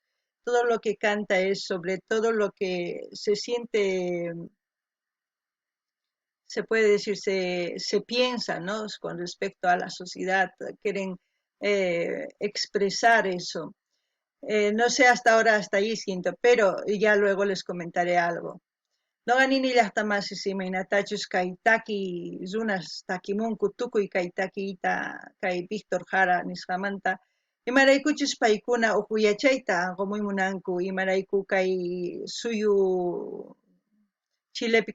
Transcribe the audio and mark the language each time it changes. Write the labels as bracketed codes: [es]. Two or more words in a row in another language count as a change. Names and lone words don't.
[es] Todo lo que canta es sobre todo lo que se siente, se puede decir, se piensa, ¿no? Con respecto a la sociedad, quieren expresar eso. No sé hasta ahora, hasta ahí siento, pero ya luego les comentaré algo. [qu] No ganini llaqtamasi simaynatachus kay taki runas takimunku tukuy kay takiyta kay Víctor Jara nisqamanta imaraykuchus paykuna upuyachayta qumumunanku, imarayku kay suyu Chilepi